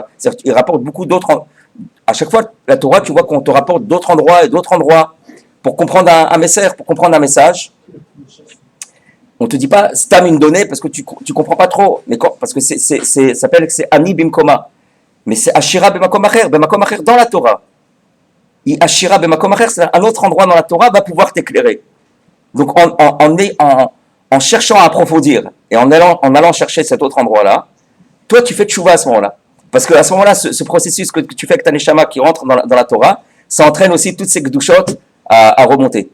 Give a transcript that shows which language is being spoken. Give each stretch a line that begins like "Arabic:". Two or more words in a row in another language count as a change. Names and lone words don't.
French: C'est-à-dire qu'il rapporte beaucoup d'autres. À chaque fois, la Torah, tu vois qu'on te rapporte d'autres endroits pour comprendre un message, pour comprendre un message. On te dit pas stam une donnée parce que tu comprends pas trop, mais parce que ça s'appelle que c'est
Hebrew: עני במקומו,
French: mais c'est
Hebrew: עשירה במקום אחר
French: dans la Torah.
Hebrew: עשירה במקום אחר,
French: c'est un autre endroit dans la Torah va pouvoir t'éclairer. Donc en cherchant à approfondir et en allant chercher cet autre endroit-là, toi tu fais tchouva à ce moment-là. Parce qu'à ce moment-là, ce processus que tu fais avec ta neshama qui rentre dans la Torah, ça entraîne aussi toutes ces gdushot à remonter.